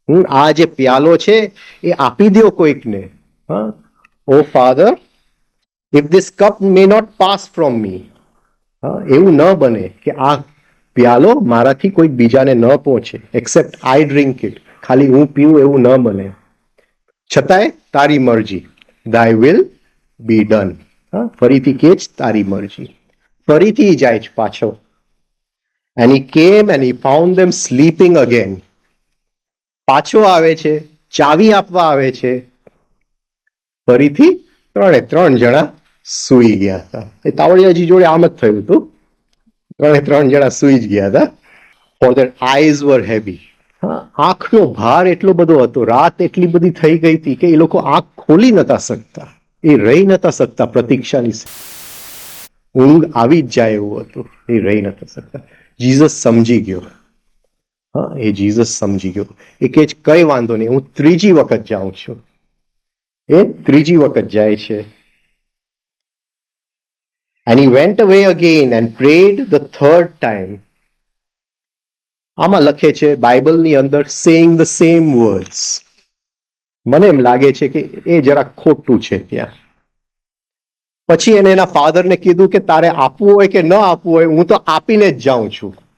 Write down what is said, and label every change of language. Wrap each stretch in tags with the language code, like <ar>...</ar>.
<gu>આ જે પ્યાલો છે એ આપી દો કોઈકને.</gu> <en>O father, if this cup may not pass from me.</en> <gu>એવું ન બને કે આ પ્યાલો મારાથી કોઈ બીજાને ન પહોંચે</gu> <en>Except I drink it.</en> <gu>ખાલી હું પીવું એવું ન બને. છતાંય તારી મરજી,</gu> <en>thy will be done.</en> <gu>ફરીથી કે જ તારી મરજી. ફરીથી જાય છે પાછો.</gu> <en>and he came and he found them sleeping again.</en> <gu>પાછો આવે છે, ચાવી આપવા આવે છે. ફરીથી 3 જણા સૂઈ ગયા હતા. એ તાવડિયાજી જોડે આમ જ થયું હતું. 3 જણા સૂઈ જ ગયા હતા.</gu> <en>for their eyes were heavy.</en> <gu>આંખનો ભાર એટલો બધો હતો, રાત એટલી બધી થઈ ગઈ હતી કે એ લોકો આંખ ખોલી નતા શકતા. એ રહી નતા શકતા પ્રતીક્ષાની. ઊંઘ આવી જ જાય એવું હતું. એ રહી નતા શકતા. જીસસ સમજી ગયો. એ જીસસ સમજી ગયો. એ કે કઈ વાંધો નહીં, હું 3જી વખત જાઉં છું. એ 3જી વખત જાય છે.</gu> <en>and he went away again and prayed the third time.</en> <gu>આમાં લખે છે બાઇબલની અંદર</gu> <en>Saying the same words.</en> <gu>મને એમ લાગે છે કે એ જરા ખોટું છે ત્યાં. પછી એને એના ફાધરને કીધું કે તારે આપવું હોય કે ન આપવું હોય, હું તો આપીને જ જાઉં છું.</gu>